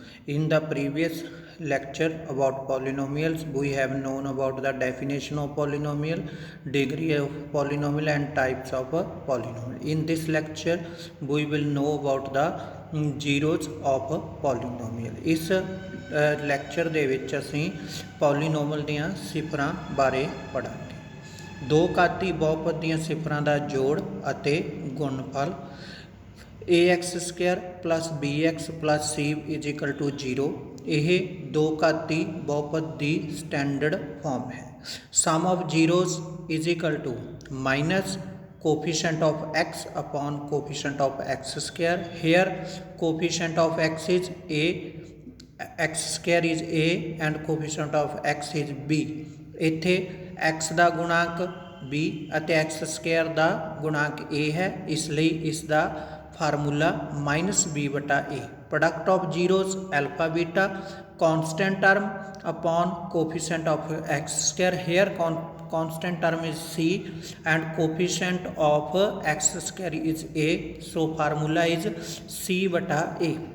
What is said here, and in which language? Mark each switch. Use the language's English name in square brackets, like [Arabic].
[English] In the previous lecture about polynomials, we have known about the definition of polynomial, degree of polynomial, and types of a polynomial. In this lecture, we will know about the zeros of a polynomial. [Punjabi] ਇਸ lecture ਦੇ ਵਿੱਚ ਅਸੀਂ ਪੋਲੀਨੋਮਲ ਦੀਆਂ ਸਿਫਰਾਂ ਬਾਰੇ ਪੜ੍ਹਾਂਗੇ। दो घाती बहुपद ਦੀਆਂ ਸਿਫਰਾਂ ਦਾ ਜੋੜ ਅਤੇ ਗੁਣਨਫਲ ax² + bx + c = 0 ਇਹ ਦੋ ਘਾਤੀ ਬਹੁਪਦ ਦੀ ਸਟੈਂਡਰਡ ਫਾਰਮ ਹੈ। [English] Sum of zeros = ਮਾਈਨਸ coefficient of x upon coefficient of x². Here coefficient of x is a, x² is a and coefficient of x is b. [Punjabi] ਇੱਥੇ x ਦਾ ਗੁਣਾਂਕ b ਅਤੇ x² ਦਾ ਗੁਣਾਂਕ a ਹੈ, ਇਸ ਲਈ ਇਸ ਦਾ formula -b/a। [English] Product of zeros alpha beta constant term upon coefficient of x². Here constant term is c and coefficient of x² is a, so formula is c/a।